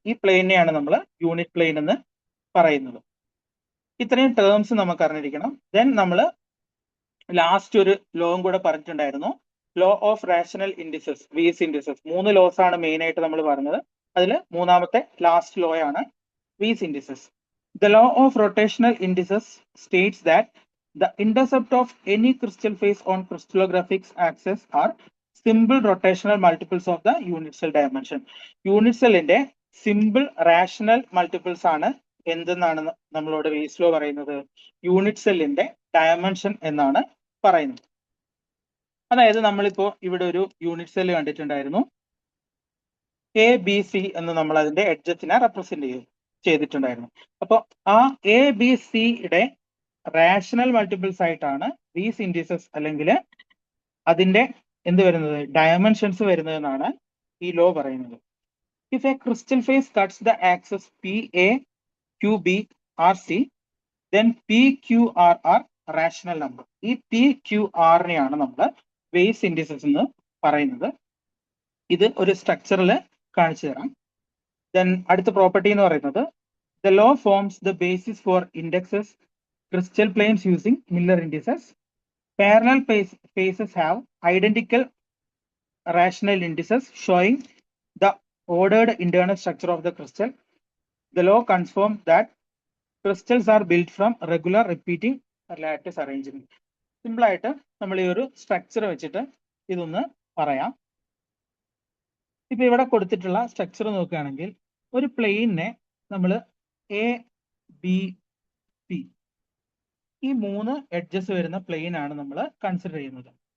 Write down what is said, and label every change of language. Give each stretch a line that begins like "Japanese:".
Malayalam: ഈ പ്ലെയിനെയാണ് നമ്മൾ unit plain എന്ന് പറയുന്നത്. ഇത്രയും ടേംസ് നമുക്ക് അറിഞ്ഞിരിക്കണം. ദെൻ നമ്മൾ ലാസ്റ്റ് ഒരു ലോയും കൂടെ പറഞ്ഞിട്ടുണ്ടായിരുന്നു, law of rational indices, Weiss indices. 3 loss ആണ് മെയിൻ ആയിട്ട് നമ്മൾ പറഞ്ഞത്. അതിൽ മൂന്നാമത്തെ ലാസ്റ്റ് ലോ ആണ് Weiss indices.
English: The law of rotational indices states that the intercept of any crystal face on crystallographic axis are simple rotational multiples of the unit cell dimension.
Malayalam: Unit സെല്ലിന്റെ simple rational multiples ആണ് എന്തെന്നാണ് നമ്മളോട് Weiss law പറയുന്നത്, unit സെല്ലിന്റെ dimension എന്നാണ് പറയുന്നത്. അതായത് നമ്മളിപ്പോ ഇവിടെ ഒരു യൂണിറ്റ് സെല്ല് കണ്ടിട്ടുണ്ടായിരുന്നു, എ ബി സി എന്ന് നമ്മൾ അതിന്റെ എഡ്ജസിനെ റെപ്രസെന്റ് ചെയ്തിട്ടുണ്ടായിരുന്നു. അപ്പൊ ആ എ ബി സിയുടെ റാഷണൽ മൾട്ടിപ്പിൾസ് ആയിട്ടാണ് ദീസ് ഇൻഡിസസ് അല്ലെങ്കിൽ അതിന്റെ എന്ത് വരുന്നത്, ഡയമെൻഷൻസ് വരുന്നത് എന്നാണ് ഈ ലോ പറയുന്നത്.
English: If a crystal face cuts the axes P A Q B R C, then P Q R are rational number.
Malayalam: ഈ പി ക്യു ആറിനെയാണ് നമ്മൾ വേസ് ഇൻഡിസസ് എന്ന് പറയുന്നത്. ഇത് ഒരു സ്ട്രക്ചറിൽ കാണിച്ചു തരാം. ദെൻ അടുത്ത പ്രോപ്പർട്ടി എന്ന് പറയുന്നത്,
English: The law forms the basis for indexes crystal planes using Miller indices. Parallel faces have identical rational indices showing the ordered internal structure of the crystal. The law confirms that crystals are built from regular repeating lattice arrangement.
Malayalam: Simple ആയിട്ട് നമ്മൾ ഈ ഒരു structure വെച്ചിട്ട് ഇതൊന്ന് പറയാം. ഇപ്പൊ ഇവിടെ കൊടുത്തിട്ടുള്ള സ്ട്രക്ചർ നോക്കുകയാണെങ്കിൽ ഒരു പ്ലെയിനെ നമ്മൾ എ ബി സി, ഈ 3 എഡ്ജസ് വരുന്ന പ്ലെയിൻ ആണ് നമ്മൾ കൺസിഡർ ചെയ്യുന്നത്.